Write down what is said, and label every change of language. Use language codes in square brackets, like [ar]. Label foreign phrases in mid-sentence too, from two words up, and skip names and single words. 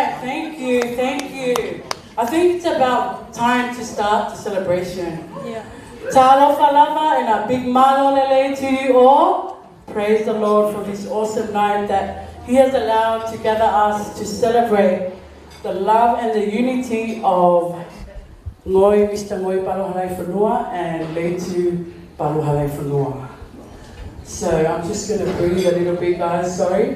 [en] Thank you, thank you. I think it's about time to start the celebration. Yeah. [sm] Ta'alofa lava [en] and a big [to] malo lele [en] to you all. Praise the Lord for this awesome night that He has allowed to gather us to celebrate the love and the unity of Mangoi, Mr. Mangoi Palo Halaifonua and Leitu Palo Halaifonua. So I'm just going to breathe a little bit, guys, sorry.